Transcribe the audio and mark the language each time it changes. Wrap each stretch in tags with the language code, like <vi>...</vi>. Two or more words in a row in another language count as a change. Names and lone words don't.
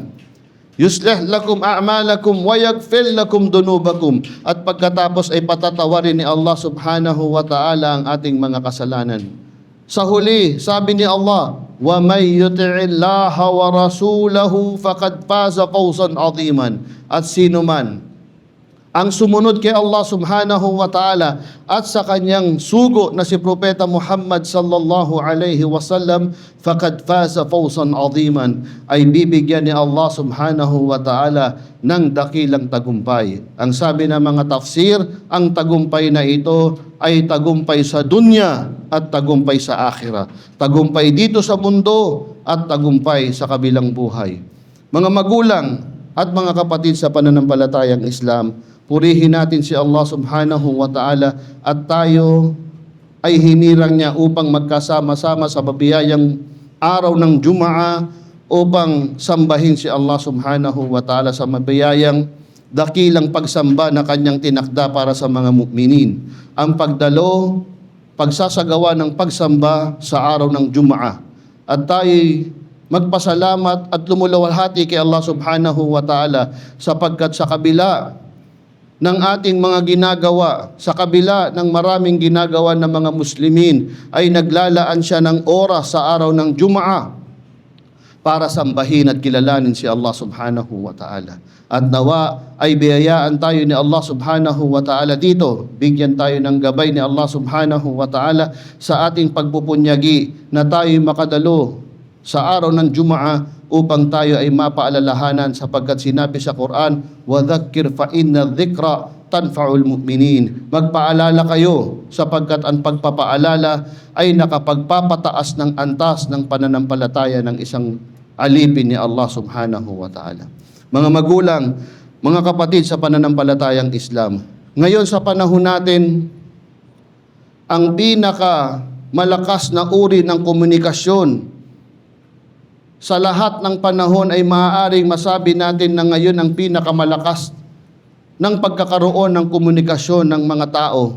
<ar>يصلح لكم أعمالكم ويغفر لكم ذنوبكم.</ar> <tl>At pagkatapos ay patatawarin ni Allah</tl> <ar>سبحانه وتعالى</ar> <tl>ang ating mga kasalanan. Sa huli, sabi ni Allah,</tl> <ar>ومن يطع الله ورسوله فقد فاز فوزا عظيما.</ar> <tl>At sino man ang sumunod kay Allah</tl> <ar>سبحانه وتعالى</ar> <tl>at sa kanyang sugo na si Propeta Muhammad</tl> <ar>صلى الله عليه وسلم فقد فاز فوزا عظيما,</ar> <tl>ay bibigyan ni Allah</tl> <ar>سبحانه وتعالى</ar> <tl>ng dakilang tagumpay. Ang sabi ng mga tafsir, ang tagumpay na ito ay tagumpay sa dunya at tagumpay sa akhirah. Tagumpay dito sa mundo at tagumpay sa kabilang buhay. Mga magulang at mga kapatid sa pananampalatayang Islam, purihin natin si Allah</tl> <ar>سبحانه وتعالى</ar> <tl>at tayo ay hinirang niya upang magkasama-sama sa mabiyayang araw ng Jumaa upang sambahin si Allah</tl> <ar>سبحانه وتعالى</ar> <tl>sa mabiyayang dakilang pagsamba na kanyang tinakda para sa mga mu'minin. Ang pagdalo, pagsasagawa ng pagsamba sa araw ng Jumaa. At tayo'y magpasalamat at lumulawalhati kay Allah</tl> <ar>سبحانه وتعالى</ar> <tl>sapagkat sa kabila ng ating mga ginagawa, sa kabila ng maraming ginagawa ng mga Muslimin, ay naglalaan siya ng oras sa araw ng Jumaa para sambahin at kilalanin si Allah</tl> <ar>سبحانه وتعالى.</ar> <tl>At nawa ay biyayaan tayo ni Allah</tl> <ar>سبحانه وتعالى</ar> <tl>dito. Bigyan tayo ng gabay ni Allah</tl> <ar>سبحانه وتعالى</ar> <tl>sa ating pagpupunyagi na tayo makadalo sa araw ng Jumaa upang tayo ay mapaalalahanan sapagkat sinabi sa Quran,</tl> <ar>وَذَكِّرْ فَإِنَّ الذِّكْرَ تَنْفَعُ الْمُؤْمِنِينَ.</ar> <tl>Magpaalala kayo sapagkat ang pagpapaalala ay nakapagpapataas ng antas ng pananampalataya ng isang alipin ni Allah</tl> <ar>سبحانه وتعالى.</ar> <tl>Mga magulang, mga kapatid sa pananampalatayang Islam, ngayon sa panahon natin, ang pinaka malakas na uri ng komunikasyon sa lahat ng panahon ay maaaring masabi natin na ngayon ang pinakamalakas ng pagkakaroon ng komunikasyon ng mga tao.</tl>